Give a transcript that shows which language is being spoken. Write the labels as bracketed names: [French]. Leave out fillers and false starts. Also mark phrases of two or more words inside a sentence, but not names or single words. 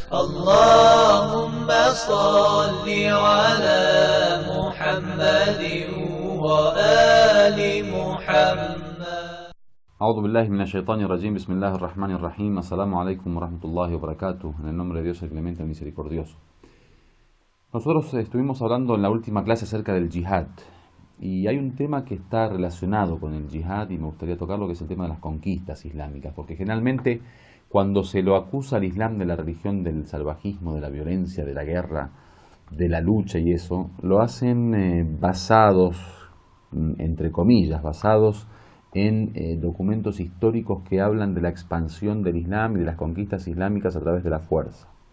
[Arabic] اللهم صل على محمد وآل محمد. أعوذ بالله من الشيطان الرجيم. بسم الله الرحمن الرحيم. السلام عليكم ورحمة الله وبركاته. [Spanish] En el nombre de Dios, el clemente, el misericordioso. Nosotros estuvimos hablando en la última clase acerca del yihad. Y hay un tema que está relacionado con el yihad y me gustaría tocarlo, que es el tema de las conquistas islámicas. Porque generalmente cuando se lo acusa al Islam de la religión del salvajismo, de la violencia, de la guerra, de la lucha y eso, lo hacen basados, entre comillas, basados en documentos históricos que hablan de la expansión del Islam y de las conquistas islámicas a través de la fuerza.